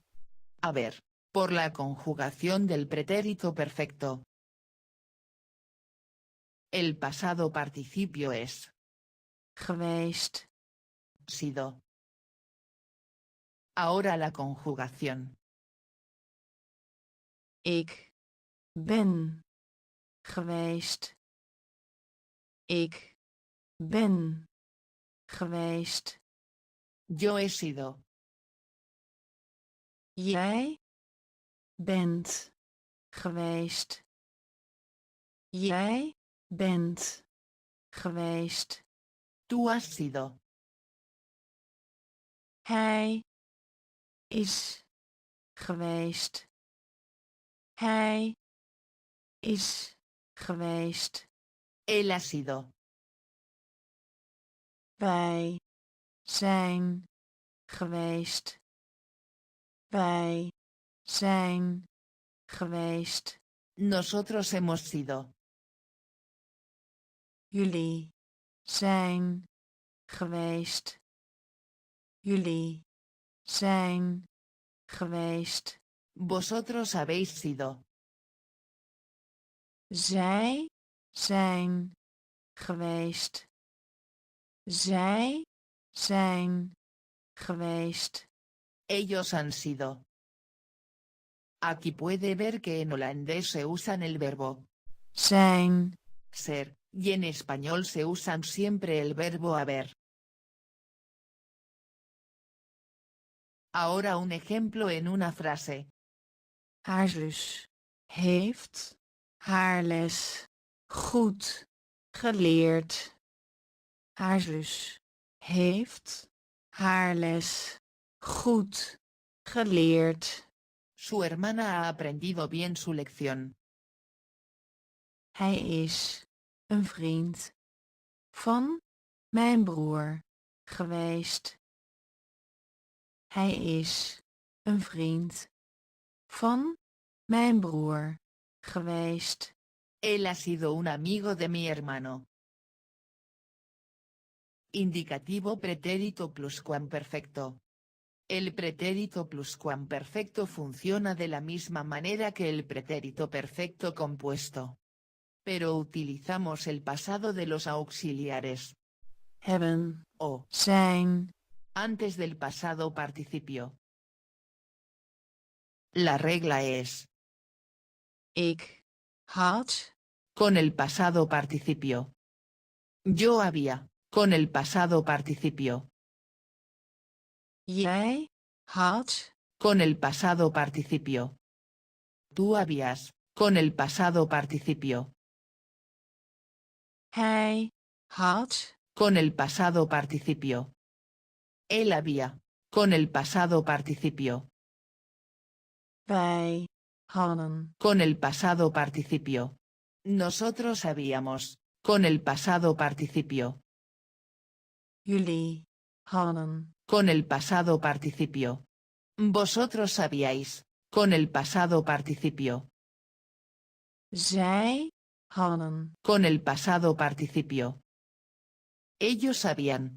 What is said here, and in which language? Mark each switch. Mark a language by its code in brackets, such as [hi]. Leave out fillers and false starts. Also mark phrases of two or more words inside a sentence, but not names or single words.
[es] haber, por la conjugación del pretérito perfecto. El pasado participio es Geweest. sido. Ahora la conjugación. [nl] Ik ben geweest. Ik ben geweest. [es] Yo he sido. [nl] Jij bent geweest. Jij bent geweest. [es] Tú has sido. [nl] Hij is geweest. Hij is geweest. [es] Él ha sido. [nl] Wij zijn geweest. Wij zijn geweest. [es] Nosotros hemos sido. [nl] Jullie zijn geweest. Jullie zijn geweest. [es] Vosotros habéis sido. [nl] Zij zijn geweest. Zij zijn geweest. [es] Ellos han sido. Aquí puede ver que en holandés se usan el verbo Zijn. ser, y en español se usan siempre el verbo haber. Ahora un ejemplo en una frase. [nl] Haar zus heeft haar les goed geleerd. Haar zus heeft haar les goed geleerd. [es] Su hermana ha aprendido bien su lección. [nl] Hij is een vriend van mijn broer geweest. Hij is een vriend van mijn broer geweest. [es] Él ha sido un amigo de mi hermano. Indicativo pretérito pluscuamperfecto. El pretérito pluscuamperfecto funciona de la misma manera que el pretérito perfecto compuesto. Pero utilizamos el pasado de los auxiliares. Hebben. O. Zijn. Antes del pasado participio. La regla es. [nl] Ik had. [es] Con el pasado participio. Yo había. Con el pasado participio. [nl] Jij had. [es] Con el pasado participio. Tú habías. Con el pasado participio. [nl] Hij had. [es] Con el pasado participio. Él había. Con el pasado participio. [nl] Wij hadden. [es] Con el pasado participio. Nosotros habíamos. Con el pasado participio. [nl] Jullie hadden. [es] Con el pasado participio. Vosotros sabíais. Con el pasado participio. [nl] Zij hadden. [es] Con el pasado participio. Ellos sabían.